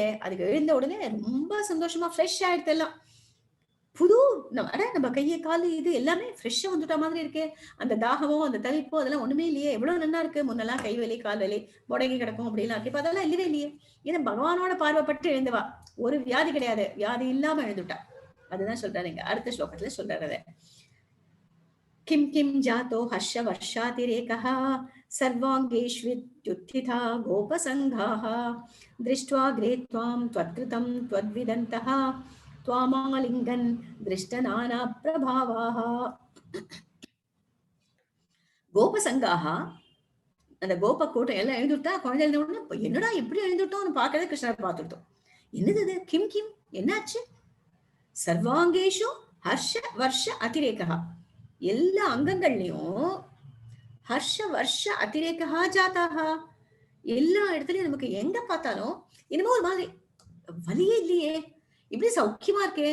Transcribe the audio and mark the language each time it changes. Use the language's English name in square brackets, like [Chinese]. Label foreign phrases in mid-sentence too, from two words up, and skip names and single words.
[Tamil] அதுக்கு எழுந்த உடனே ரொம்ப சந்தோஷமா ஃப்ரெஷ் ஆயிடுத்து எல்லாம். புது நம்ம கைய, காலு இது எல்லாமே ஃப்ரெஷ்ஷா வந்துட்ட மாதிரி இருக்கே! அந்த தாகமோ, அந்த தவிப்போ அதெல்லாம் ஒண்ணுமே இல்லையே! எவ்வளோ நன்னா இருக்கு. முன்னெல்லாம் கை வலி, கால் வலி, முடங்கி கிடக்கும் அப்படிலாம் இருக்கு. இப்ப அதெல்லாம் இல்லவே இல்லையே! ஏன்னா பகவானோட பார்வைப்பட்டு எழுந்தவா. ஒரு வியாதி கிடையாது. வியாதி இல்லாம எழுந்துட்டா. அதுதான் சொல்றாரு இங்க. அடுத்த ஸ்லோகத்துல சொல்றாரு அத. [Sanskrit] किं किं जातो हर्षवर्षातिरेकः सर्वाङ्गेष्वित्युत्थिता गोपसङ्घाः दृष्ट्वा अग्रे त्वां त्वत्कृतं त्वद्विदन्तः त्वामालिङ्गन् दृष्टनानाप्रभावाः [Tamil] கோபசங்காக அந்த கோப கூட்டம் எல்லாம் எழுந்துட்டா குழந்தை எழுந்த உடனே என்னடா எப்படி எழுந்துட்டோம்னு பாக்கறத கிருஷ்ணர் பார்த்துட்டோம். என்னது இது? [Sanskrit] किं किं [Tamil] என்னாச்சு? [Sanskrit] सर्वाङ्गेषु हर्ष वर्ष अतिरेकः [Tamil] எல்லா அங்கங்கள்லயும் [Sanskrit] हर्ष वर्ष अतिरेकः जातः [Tamil] எல்லா இடத்துலயும் நமக்கு எங்க பார்த்தாலும் என்னமோ ஒரு மாதிரி வலியே இல்லையே, இப்படி சௌக்கியமா இருக்கே.